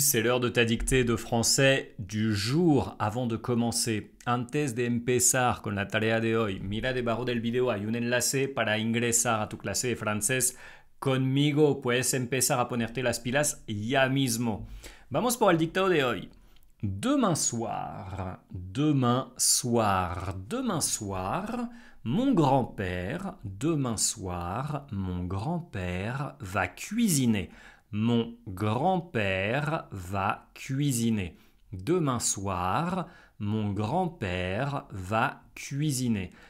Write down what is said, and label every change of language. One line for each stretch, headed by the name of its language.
French: C'est l'heure de ta dictée de français du jour. Avant de commencer,
Spanish: antes de empezar con la tarea de hoy, mira debajo del video hay un enlace para ingresar a tu clase de francés conmigo. Puedes empezar a ponerte las pilas ya mismo. Vamos por el dictado de hoy.
French: Demain soir, demain soir, demain soir, mon grand-père, demain soir, mon grand-père va cuisiner. Mon grand-père va cuisiner. Demain soir, mon grand-père va cuisiner.